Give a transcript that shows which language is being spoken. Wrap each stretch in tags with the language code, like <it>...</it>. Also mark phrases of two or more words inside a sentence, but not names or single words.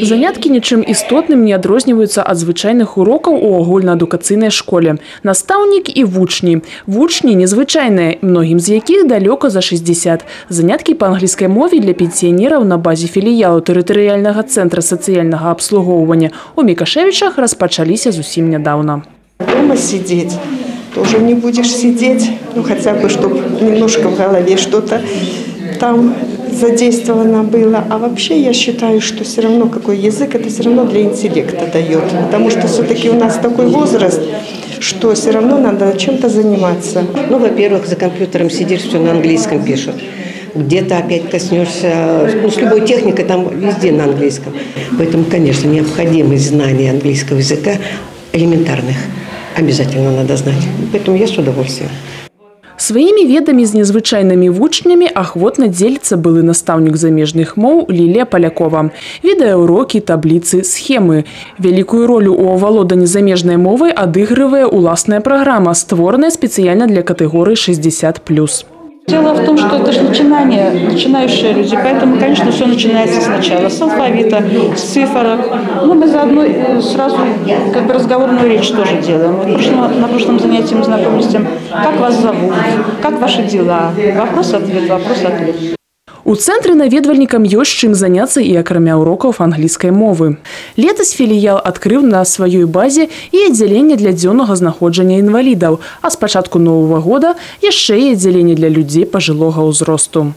<be>Заняткі нічым істотным не адрозніваюцца ад звычайных урокаў у агульнаадукацыйнай школе. Настаўнік і вучні. Вучні незвычайныя, многім з якіх далёка за 60. Заняткі па англійскай мове для пенсіянераў на базе філіялу тэрытарыяльнага цэнтра сацыяльнага абслугоўвання у Мікашевічах распачаліся зусім нядаўна.</be> <ru>Дома сидеть тоже не будешь сидеть, ну хотя бы, чтобы немножко в голове что-то там задействовано было. А вообще я считаю, что все равно какой язык, это все равно для интеллекта дает. Потому что все-таки у нас такой возраст, что все равно надо чем-то заниматься. Ну, во-первых, за компьютером сидишь, все на английском пишут. Где-то опять коснешься, ну, с любой техникой, там везде на английском. Поэтому, конечно, необходимость знания английского языка элементарных обязательно надо знать. Поэтому я с удовольствием.</ru> <be>Сваімі ведамі з незвычайнымі вучнямі ахвотна дзеліцца былы настаўнік замежных моў Лілія Палякова. Відэаўрокі, табліцы, схемы. Вялікую ролю ў авалоданні замежнай мовай адыгрывае уласная праграма, створаная спецыяльна для катэгорыі 60+.</be> <ru>Дело в том, что это же начинающие люди, поэтому, конечно, все начинается сначала, с алфавита, с цифр. Но мы заодно сразу как бы разговорную речь тоже делаем. Вот на прошлом занятии мы знакомились с тем, как вас зовут, как ваши дела, вопрос-ответ, вопрос-ответ.</ru> <be>У цэнтры наведвальнікам ёсць чым заняцца і акрамя урокаў англійскай мовы. Летась філіял адкрыў на сваёй базе і аддзяленне для дзённага знаходжання інвалідаў, а з пачатку новага года яшчэ і аддзяленне для людзей пажылога ўзросту.</be>